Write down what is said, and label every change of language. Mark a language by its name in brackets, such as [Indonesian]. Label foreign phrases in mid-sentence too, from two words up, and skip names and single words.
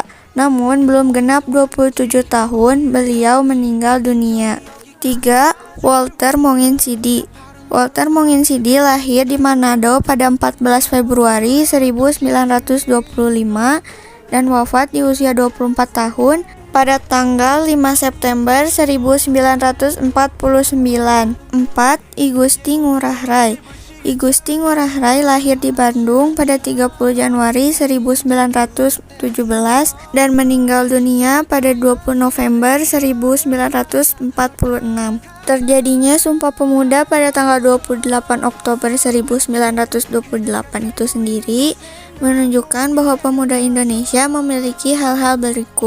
[Indonesian] Namun belum genap 27 tahun beliau meninggal dunia. 3. Walter Monginsidi. Walter Monginsidi lahir di Manado pada 14 Februari 1925 dan wafat di usia 24 tahun pada tanggal 5 September 1949. 4. I Gusti Ngurah Rai. I Gusti Ngurah Rai lahir di Bandung pada 30 Januari 1917 dan meninggal dunia pada 20 November 1946. Terjadinya Sumpah Pemuda pada tanggal 28 Oktober 1928 itu sendiri menunjukkan bahwa pemuda Indonesia memiliki hal-hal berikut.